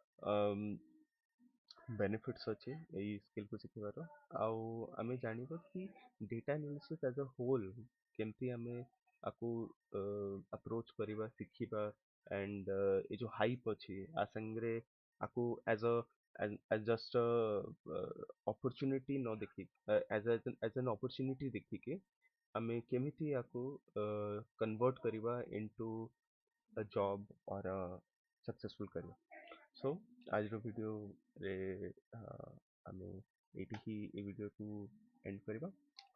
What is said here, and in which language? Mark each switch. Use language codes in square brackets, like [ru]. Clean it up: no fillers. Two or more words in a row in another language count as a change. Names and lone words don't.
[or] ବେନିଫିଟ୍ସ ଅଛି ଏଇ ସ୍କିଲ୍କୁ ଶିଖିବାର, ଆଉ ଆମେ ଜାଣିବା କି [en] data analysis as a whole [or] କେମିତି ଆମେ ଆକୁ ଆପ୍ରୋଚ୍ କରିବା, ଶିଖିବା, ଆଣ୍ଡ ଏ ଯେଉଁ ହାଇପ୍ ଅଛି ଆ ସାଙ୍ଗରେ ଆକୁ [en] as just a opportunity [or] ନ ଦେଖି [en] as an opportunity [or] ଦେଖିକି ଆମେ କେମିତି ଆକୁ କନଭର୍ଟ କରିବା [en] into a job or a successful career। [or] ସୋ ଆଜିର ଭିଡ଼ିଓରେ ଆମେ ଏଇଠି ହିଁ ଏ ଭିଡ଼ିଓକୁ ଏଣ୍ଡ କରିବା।